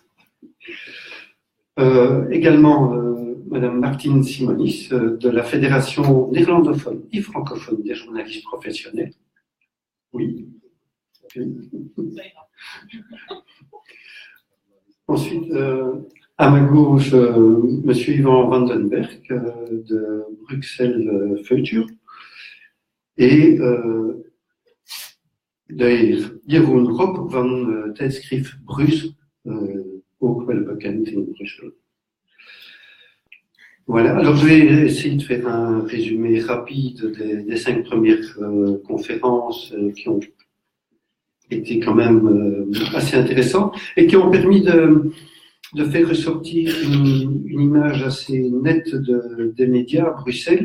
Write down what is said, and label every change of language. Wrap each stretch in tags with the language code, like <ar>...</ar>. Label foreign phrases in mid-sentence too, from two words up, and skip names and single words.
<fr>Également, Madame Martine Simonis, de la Fédération néerlandophone et francophone des journalistes professionnels. Oui. Ensuite, à ma gauche, Monsieur Ivan Vandenberg de Bruxelles Future et de Jeroen Rob van Tijdschrift Brus,</fr> <nl>ook wel bekend in Bruxelles.</nl> <fr>Voilà, alors je vais essayer de faire un résumé rapide des 5 premières conférences qui ont été quand même assez intéressantes et qui ont permis de faire ressortir une image assez nette des médias à Bruxelles.</fr>